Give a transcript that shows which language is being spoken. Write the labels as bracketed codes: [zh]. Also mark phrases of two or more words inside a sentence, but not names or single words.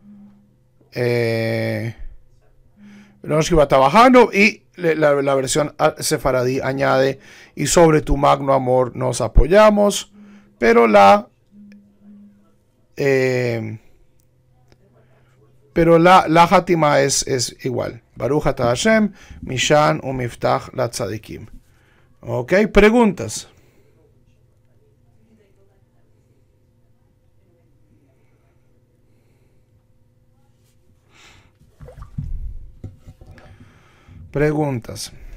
[he] ולא נבוש כי בך בטחנו, [es] y la versión sefaradí añade, y sobre tu magno amor nos apoyamos, pero la Hatima es igual. [he] ברוך אתה השם, משען ומבטח לצדיקים. [es] Ok, preguntas. Preguntas.